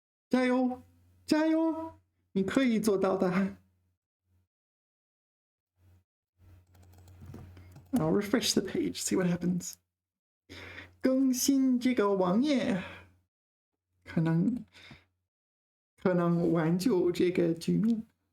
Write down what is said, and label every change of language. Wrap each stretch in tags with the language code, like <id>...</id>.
<zh>加油，加油，你可以做到的。</zh> <en>I'll refresh the page, see what happens.</en> <zh>更新这个网页，可能挽救这个局面。</zh>